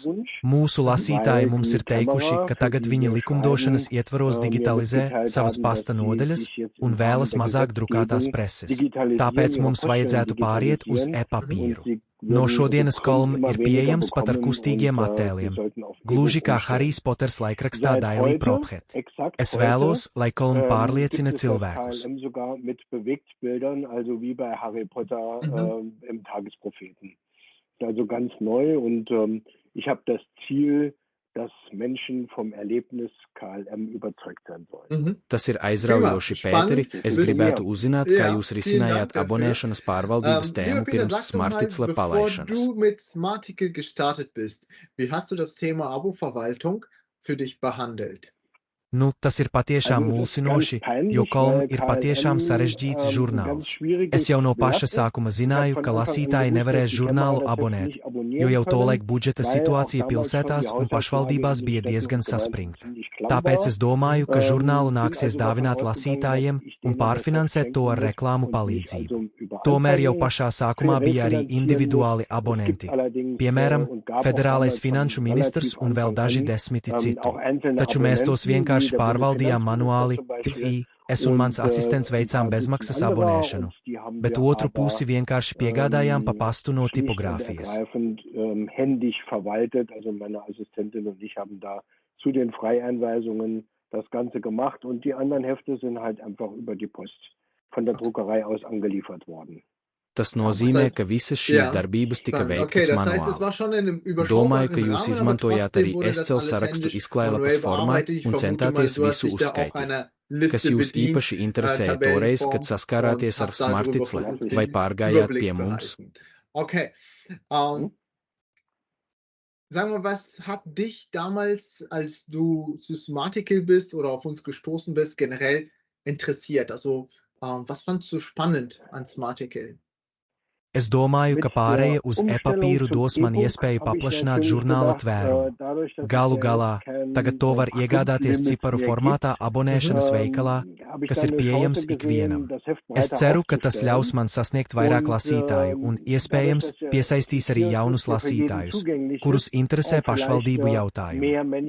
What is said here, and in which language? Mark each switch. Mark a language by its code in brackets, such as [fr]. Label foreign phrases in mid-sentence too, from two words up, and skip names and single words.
[lv] Mūsu lasītāji mums ir teikuši, ka tagad viņi likumdošanas ietvaros digitalizē savas pasta nodaļas un vēlas mazāk drukātās preses. Tāpēc mums vajadzētu pāriet uz e-papīru. No šodienas KLM ir pieejams pat ar kustīgiem attēliem, gluži kā Harijs Poters laikrakstā Daily Prophet. Es vēlos, lai KLM pārliecina cilvēkus. [de] Also ganz neu und ich habe das Ziel, dass Menschen vom Erlebnis KLM überzeugt sein sollen. [lv] Tas ir aizraujoši, Pēteri. Es gribētu uzzināt, kā jūs risinājāt abonēšanas pārvaldības tēmu pirms Smarticle palaišanas. [de] Bevor du mit Smarticle gestartet bist, wie hast du das Thema Abo-Verwaltung für dich behandelt? [lv] Nu, tas ir patiešām mulsinoši, jo KLM ir patiešām sarežģīts žurnāls. Es jau no paša sākuma zināju, ka lasītāji nevarēs žurnālu abonēt, jo jau tolaik budžeta situācija pilsētās un pašvaldībās bija diezgan saspringta. Tāpēc es domāju, ka žurnālu nāksies dāvināt lasītājiem un pārfinansēt to ar reklāmu palīdzību. Tomēr jau pašā sākumā bija arī individuāli abonenti, piemēram, federālais finanšu ministrs un vēl daži desmiti citu. Taču mēs tos vienkārši pārvaldījām manuāli, es un mans asistents veicām bezmaksas abonēšanu, bet otru pusi vienkārši piegādājām pa pastu no tipogrāfijas. [de] Zu den Freieinweisungen das Ganze gemacht und die anderen Hefte sind halt einfach über die Post von der Druckerei aus angeliefert worden. [lv] Tas nozīmē, ka visas šīs darbības tika veiktas manuāli. Domāju, ka jūs izmantojāt arī SCL sarakstu izklailapas formā un centāties visu uzskaitīt. Kas jūs īpaši interesēja toreiz, kad saskārāties ar Smarticle, vai pārgājāt pie mums? [de] Okay. Sag mal, was hat dich damals, als du zu Smarticle bist oder auf uns gestoßen bist, generell interessiert? Also, was fandst du spannend an Smarticle? [lv] Es domāju, ka pārēja uz e-papīru dos man iespēju paplašināt žurnāla tvērumu. Galu galā, tagad to var iegādāties ciparu formātā abonēšanas veikalā, kas ir pieejams ikvienam. Es ceru, ka tas ļaus man sasniegt vairāk lasītāju un, iespējams, piesaistīs arī jaunus lasītājus, kurus interesē pašvaldību jautājumi.